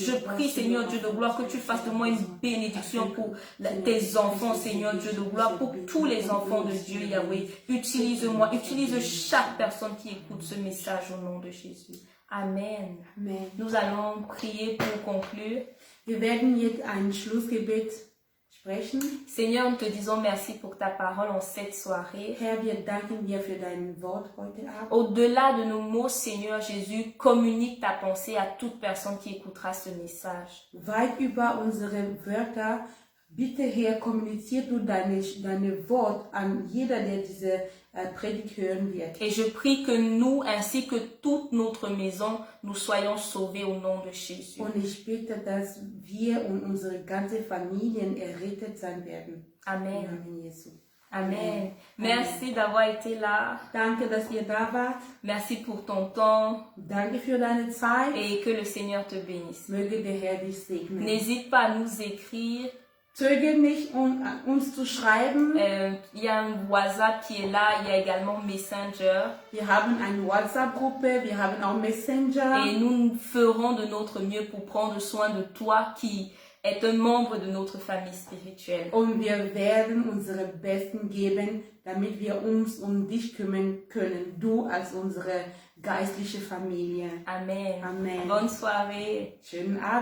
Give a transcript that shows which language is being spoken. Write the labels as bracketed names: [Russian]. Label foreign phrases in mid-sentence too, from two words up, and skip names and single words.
[French] Je prie, Seigneur Dieu de gloire, que tu fasses de moi une bénédiction pour tes enfants, Seigneur Dieu de gloire, pour tous les enfants de Dieu, Yahweh. Utilise-moi, utilise chaque personne qui écoute ce message au nom de Jésus. Amen. Amen. Nous allons prier pour conclure. [German] Wir werden jetzt ein Schlussgebet sprechen. [French] Seigneur, nous te disons merci pour ta parole en cette soirée. [German] Herr, wir danken dir für dein Wort heute Abend. [French] Au-delà de nos mots, Seigneur Jésus, communique ta pensée à toute personne qui écoutera ce message. [German] Weit über unsere Wörter, bitte Herr, kommunizier du deine Wort an jeder, der diese Predigt hören wird. [French] Et je prie que nous, ainsi que toute notre maison, nous soyons sauvés au nom de Jésus. [German] Und ich bitte, dass wir und unsere ganze Familien errettet sein werden. Im Amen. Namen Jesu. [French] Amen. Merci d'avoir été là. [German] Danke, dass ihr da wart. [French] Merci pour ton temps [German] Danke für deine Zeit. [French] et que le Seigneur te bénisse. [German] Möge der Herr dich segnen. [French] N'hésite pas à nous écrire. [German] Zögere nicht, uns zu schreiben. [French] Il y a un WhatsApp qui est là, il y a également Messenger. [German] Wir haben eine WhatsApp-Gruppe, wir haben auch Messenger. [French] Et nous ferons de notre mieux pour prendre soin de toi qui est un membre de notre famille spirituelle. [German] Und wir werden unsere Besten geben, damit wir uns um dich kümmern können. Du als unsere geistliche Familie. [French] Amen. [German] Amen. [French] Bonne soirée. [German] Schönen Abend.